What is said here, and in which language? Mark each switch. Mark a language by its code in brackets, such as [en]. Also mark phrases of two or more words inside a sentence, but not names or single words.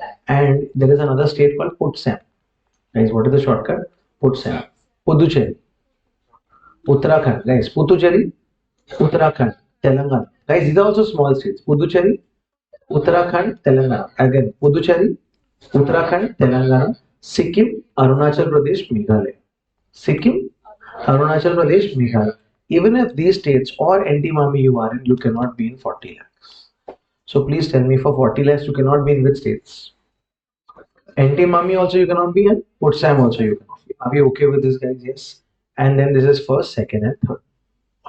[en] And there is another state called Putsam. Guys, what is the shortcut? Putsam. Puducherry. Uttarakhand. Guys, Puducherry, Uttarakhand, Telangana. Guys, these are also small states. Puducherry, Uttarakhand, Telangana. Again, Puducherry, Uttarakhand, Telangana, Sikkim, Arunachal Pradesh, Meghalaya. Sikkim, Arunachal Pradesh, Meghalaya. Even if these states or anti-mami you are in, you cannot be in 40 lakhs. So please tell me, for 40 lakhs, you cannot be in which states? Anti-mami also you cannot be in, Putsam also you cannot be. Are we okay with this, guys? Yes. And then this is first, second, and third.